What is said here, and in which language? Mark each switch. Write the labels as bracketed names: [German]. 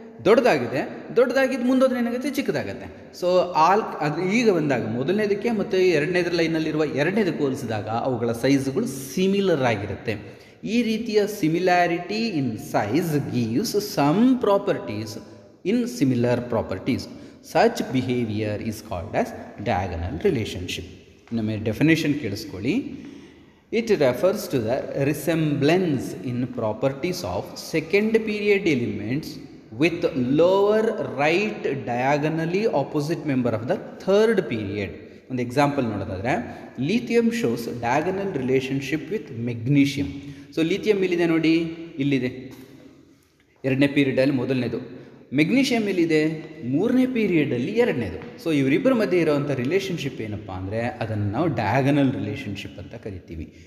[Kannada] ದೊಡ್ಡದಾಗಿದ್ದು ಮುಂದೋದ್ರೆ ಏನಾಗುತ್ತೆ? ಚಿಕ್ಕದಾಗುತ್ತೆ. ಸೊ ಅದು ಈಗ ಬಂದಾಗ ಮೊದಲನೇದಕ್ಕೆ ಮತ್ತು ಎರಡನೇದ್ರ ಲೈನಲ್ಲಿರುವ ಎರಡನೇದಕ್ಕೆ ಹೋಲಿಸಿದಾಗ ಅವುಗಳ ಸೈಜ್ಗಳು ಸಿಮಿಲರ್ ಆಗಿರುತ್ತೆ. ಈ ರೀತಿಯ [English] Similarity in size gives some properties in similar properties. Such behavior is called as diagonal relationship. [Kannada] ನಮ್ಮ ಡೆಫಿನೇಷನ್ ಕೇಳಿಸ್ಕೊಳ್ಳಿ. [English] It refers to the resemblance in properties of second period elements with lower right diagonally opposite member of the third period. [Kannada] ಒಂದು example ನೋಡೋದಾದರೆ, [English] Lithium shows diagonal relationship with magnesium. [Kannada] So lithium ಇಲ್ಲಿದೆ ನೋಡಿ, ಇಲ್ಲಿದೆ ಎರಡನೇ ಪೀರಿಯಡಲ್ಲಿ ಮೊದಲನೇದು. Magnesium ಎಲ್ಲಿದೆ? ಮೂರನೇ ಪೀರಿಯಡಲ್ಲಿ ಎರಡನೇದು. ಸೊ ಇವರಿಬ್ಬರ ಮಧ್ಯೆ ಇರೋವಂಥ ರಿಲೇಷನ್ಶಿಪ್ ಏನಪ್ಪ ಅಂದರೆ ಅದನ್ನು ನಾವು ಡಯಾಗನಲ್ ರಿಲೇಷನ್ಶಿಪ್ ಅಂತ ಕರಿತೀವಿ.